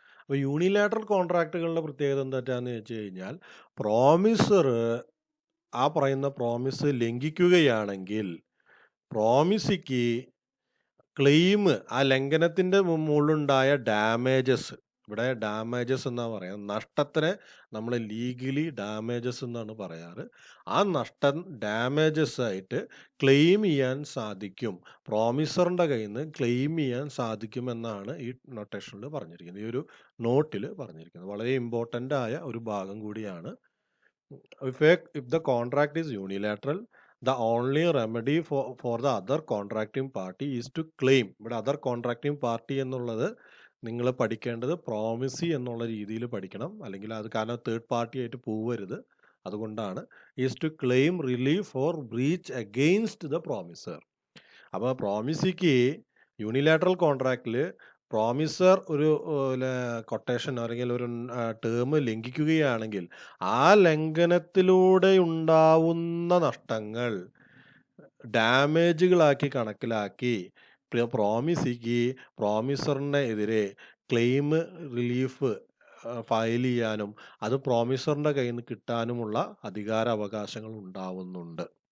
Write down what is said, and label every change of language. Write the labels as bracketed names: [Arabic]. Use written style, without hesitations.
[Malayalam] അപ്പോൾ യൂണിലാറ്ററൽ കോൺട്രാക്റ്റുകളുടെ പ്രത്യേകത എന്താണെന്ന് വെച്ച് കഴിഞ്ഞാൽ, പ്രോമിസർ ആ പറയുന്ന പ്രോമിസ് ലംഘിക്കുകയാണെങ്കിൽ പ്രോമിസിക്ക് ക്ലെയിം, ആ ലംഘനത്തിന്റെ മുകളിലുണ്ടായ ഡാമേജസ്, ഇവിടെ ഡാമേജസ് എന്നാ പറയാം, നഷ്ടത്തിനെ നമ്മൾ ലീഗലി ഡാമേജസ് എന്നാണ് പറയാറ്. ആ നഷ്ടം ഡാമേജസ് ആയിട്ട് ക്ലെയിം ചെയ്യാൻ സാധിക്കും, പ്രോമിസറിന്റെ കയ്യിൽ നിന്ന് ക്ലെയിം ചെയ്യാൻ സാധിക്കും എന്നാണ് ഈ നൊട്ടേഷനിൽ പറഞ്ഞിരിക്കുന്നത്, ഈ ഒരു നോട്ടിൽ പറഞ്ഞിരിക്കുന്നത്. വളരെ ഇമ്പോർട്ടൻ്റ് ആയ ഒരു ഭാഗം കൂടിയാണ്. [English] If the contract is unilateral, the only remedy for the other contracting party is to claim. [Malayalam] ഇവിടെ [English] other contracting party [Malayalam] എന്നുള്ളത് നിങ്ങൾ പഠിക്കേണ്ടത് പ്രോമിസി എന്നുള്ള രീതിയിൽ പഠിക്കണം, അല്ലെങ്കിൽ അത് കാരണം തേർഡ് പാർട്ടി ആയിട്ട് പോവരുത്. [English] അതുകൊണ്ടാണ് is to claim relief for breach against the promisor. [Malayalam] അപ്പോൾ പ്രോമിസിക്ക് യൂണിലാറ്ററൽ കോൺട്രാക്റ്റിൽ പ്രോമിസർ ഒരു കൊട്ടേഷൻ അല്ലെങ്കിൽ ഒരു ടേം ലംഘിക്കുകയാണെങ്കിൽ ആ ലംഘനത്തിലൂടെ ഉണ്ടാവുന്ന നഷ്ടങ്ങൾ ഡാമേജുകളാക്കി കണക്കിലാക്കി പ്രോമിസിക്ക് പ്രോമിസറിന് എതിരെ ക്ലെയിം റിലീഫ് ഫയൽ ചെയ്യാനും അത് പ്രോമിസറിന്റെ കയ്യിൽ നിന്ന് കിട്ടാനുമുള്ള അധികാര അവകാശങ്ങൾ ഉണ്ടാവുന്നുണ്ട്.